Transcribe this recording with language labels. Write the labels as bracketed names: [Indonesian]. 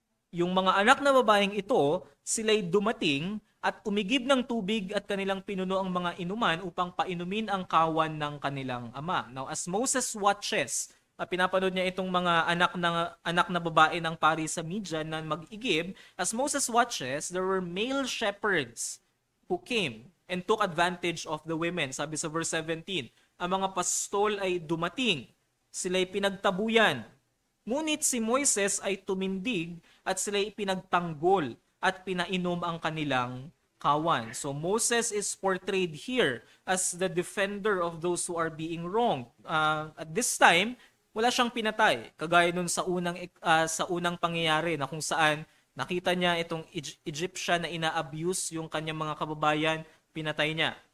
[Filipino] Yung mga anak na babaeng ito, sila'y dumating at umigib ng tubig at kanilang pinuno ang mga inuman upang painumin ang kawan ng kanilang ama. Now, [English] as Moses watches, [Filipino] pinapanood niya itong mga anak na babae ng pari sa Midian na mag-igib. [English] As Moses watches, there were male shepherds who came and took advantage of the women. [Filipino] Sabi sa verse 17, ang mga pastol ay dumating, sila'y pinagtabuyan. Ngunit si Moises ay tumindig at sila'y pinagtanggol at pinainom ang kanilang kawan. [English] So Moses is portrayed here as the defender of those who are being wronged. At this time, [Filipino] wala siyang pinatay. Kagaya nun sa unang pangyayari na kung saan nakita niya itong Egyptian na ina-abuse yung kanyang mga kababayan, pinatay niya.